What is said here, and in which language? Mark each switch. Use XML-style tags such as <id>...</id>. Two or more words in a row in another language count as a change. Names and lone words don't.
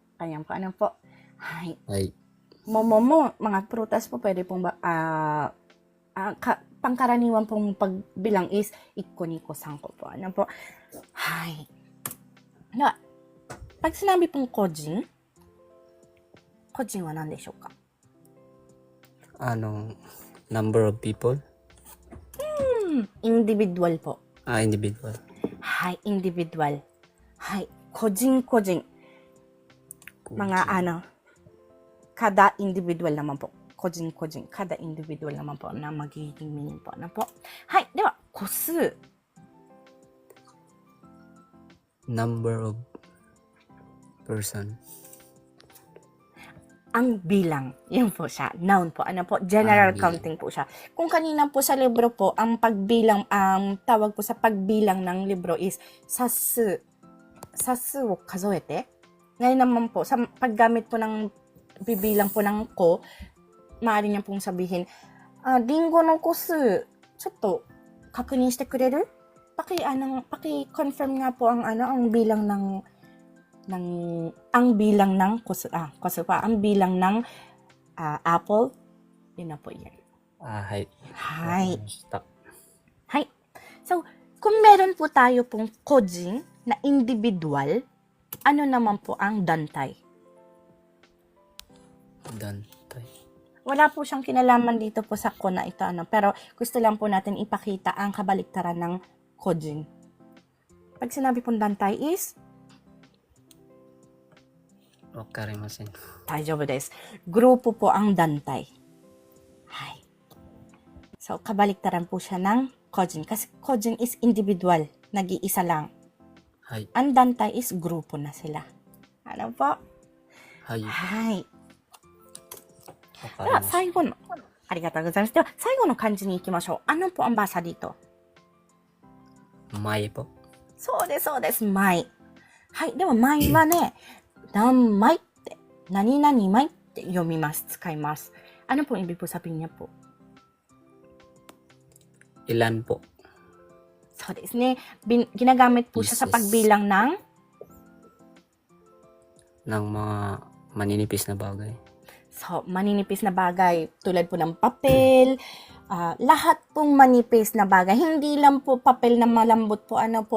<tl>Ayan po, ano po. Hay. Hi. Momo, mga prutas po, pwede pong, pangkaraniwan pong pagbilang is 1個、2個、3個po. Ano po. Hay. Na, pag sinabi pong kojin,</tl> <ja>個人は何でしょうか?</ja> <en>Number of people?</en> <tl>Individual po. Individual. Hay, individual. Hay, kojin. Mga kada individual naman po. Kojin. Kada individual naman po na magiging meaning po. Ano po? Hay,</tl> <ja>では、個数.</ja> <en>Number of person.</en> <tl>Ang bilang. Yun po siya. Noun po. Ano po? General Bilang. counting po siya. Kung kanina po sa libro po, ang pagbilang, tawag po sa pagbilang ng libro is sasu.</tl> <ja>冊数を数えて.</ja> <tl>Ngayon naman po, sa paggamit po ng bibilang po ng ko, maaari niya pong sabihin,</tl> <ja>りんごの個数, ちょっと、確認してくれる?</ja> <tl>Paki-confirm nga po ang bilang ang bilang ng apple. Yun na po yan. Hi. Hi. Stop. Hi. So, kung meron po tayo pong kojin na individual, ano naman po ang dantay? Dantay. Wala po siyang kinalaman dito po sa ko na ito. Pero gusto lang po natin ipakita ang kabaliktaran ng kojin. Pag sinabi pong dantay is,</tl> <ja>わかりません. 大丈夫です.</ja> <tl>Grupo po ang dantay. Hay. So, kabaliktaran po siya ng kojin. Kasi kojin is individual. Nag-iisa lang. Hi. Ang dantay is grupo na sila. Ano po? Hi. Hay.</tl> <ja>Deは、わかりません. 最後の、ありがとうございます。では、最後の漢字に行きましょう。</ja> <tl>ano po ang basa dito? May po.</tl> <ja>そうです、そうです。may. はい。でも、may はね、何枚って、何々枚って読みます。使います。</ja> <tl>ano po ibig po sabihin niya po? Ilan po?</tl> <ja>そうですね。</ja> <tl>Ginagamit po siya sa Pieces. pagbilang ng Mga maninipis na bagay. so, maninipis na bagay. Tulad po ng papel. Lahat pong manipis na bagay. Hindi lang po papel na malambot po. Ano po.</tl>